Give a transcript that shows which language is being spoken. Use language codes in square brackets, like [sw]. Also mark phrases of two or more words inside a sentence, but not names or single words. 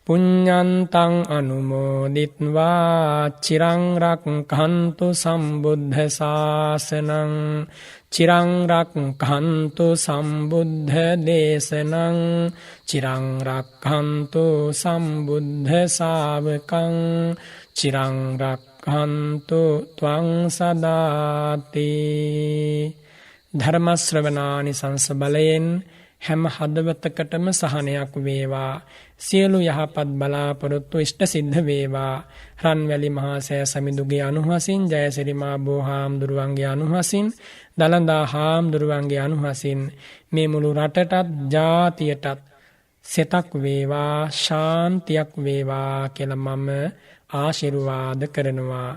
[pi] පුඤ්ඤන්තං අනුමෝදිත්වා චිරං රක්ඛන්තු සම්බුද්ධ ශාසනං චිරං රක්ඛන්තු සම්බුද්ධ දේශනං චිරං රක්ඛන්තු සම්බුද්ධ ශාවකං චිරං රක්ඛන්තු ත්වං සදාති. [si] ධර්ම ශ්‍රවණානිසංස බලයෙන් හැම හදවතකටම සහනයක් වේවා. සියලු යහපත් බලාපොරොත්තු ඉෂ්ට සිද්ධ වේවා. රන්වැලි මහා සෑ සමිඳුගේ අනුහසින්, ජයසිරි මා බෝ හාමුදුරුවන්ගේ අනුහසින්, දලදා හාමුදුරුවන්ගේ අනුහසින් මේ මුළු රටටත් ජාතියටත් සෙතක් වේවා, ශාන්තියක් වේවා කියලා මම ආශිර්වාද කරනවා.